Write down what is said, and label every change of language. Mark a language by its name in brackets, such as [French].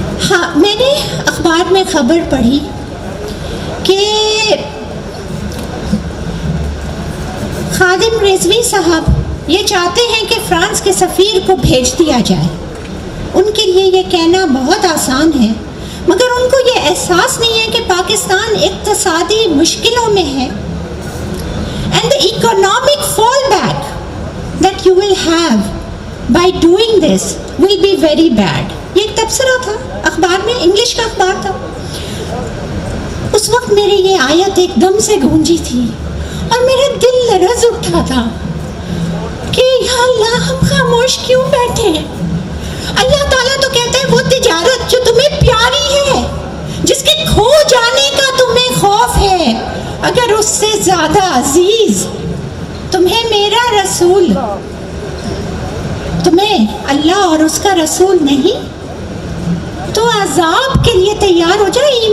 [Urdu] ہاں, میں نے اخبار میں خبر پڑھی کہ خادم رضوی صاحب یہ چاہتے ہیں کہ فرانس کے سفیر کو بھیج دیا جائے. ان کے لیے یہ کہنا بہت آسان ہے, مگر ان کو یہ احساس نہیں ہے کہ پاکستان اقتصادی مشکلوں میں ہے. [English] and the economic fallback that you will have by doing this will be very bad. [Urdu] یہ ایک تبصرہ تھا اخبار میں, انگلش کا اخبار تھا. اس وقت میری یہ آیت ایک دم سے گونجی تھی اور میرا دل لرز اٹھا تھا کہ یا اللہ ہم خاموش کیوں بیٹھے ہیں. اللہ تعالیٰ تو کہتا ہے وہ تجارت جو تمہیں پیاری ہے, جس کے کھو جانے کا تمہیں خوف ہے, اگر اس سے زیادہ عزیز تمہیں میرا رسول, تمہیں اللہ اور اس کا رسول نہیں, تو عذاب کے لیے تیار ہو جائے.